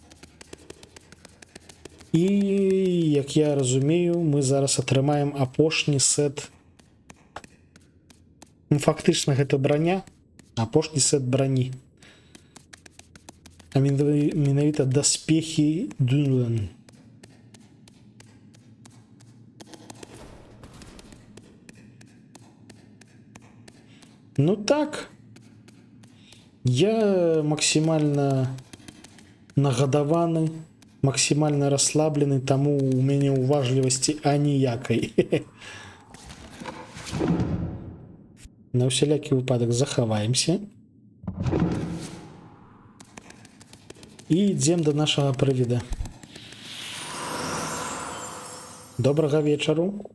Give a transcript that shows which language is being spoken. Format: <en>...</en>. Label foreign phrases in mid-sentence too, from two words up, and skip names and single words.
<be>І, як я разумею, мы зараз атрымаем апошні сет. Фактычна гэта броня, апошні сет броні. А менавіта даспехі Дунлан. Ну так, я максимально нагадаваны, максимально расслаблены, таму у мяне уважлівасці аніякай. На усялякі выпадак захаваемся. І ідзем да нашага прывіда. Добрага вечару.</be>